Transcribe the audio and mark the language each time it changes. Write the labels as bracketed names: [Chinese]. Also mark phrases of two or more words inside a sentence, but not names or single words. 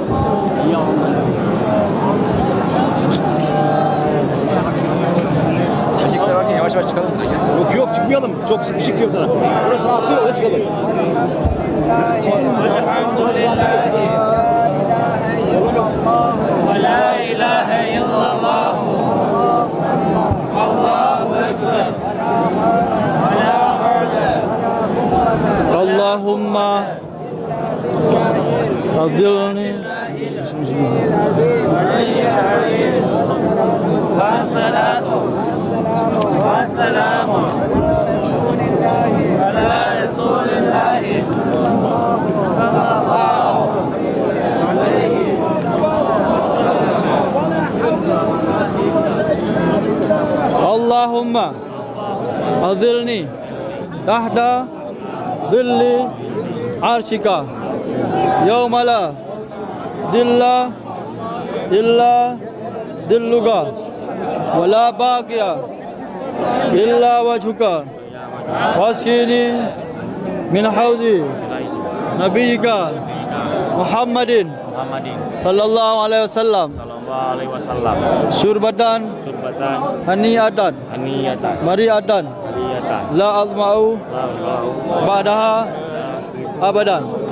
[Turkish] Erkekler varken yavaş yavaş çıkalım buradan ya. Yok yok çıkmayalım. Çok sıkışık yok sana. Burası rahat değil, öyle çıkalım. [Arabic] لا إله إلا الله. الله أكبر. اللهم أظلني والصلاة والسلام على رسول الله صلى الله عليه اللهم أظلني تحت ظل عرشك يوم لا ظل إلا ظلك ولا باقي إلا وجهك واسقني من حوض نبيك محمد صلى الله عليه وسلم شربة هنيئة مريئة لا أظمأ بعدها أبدا.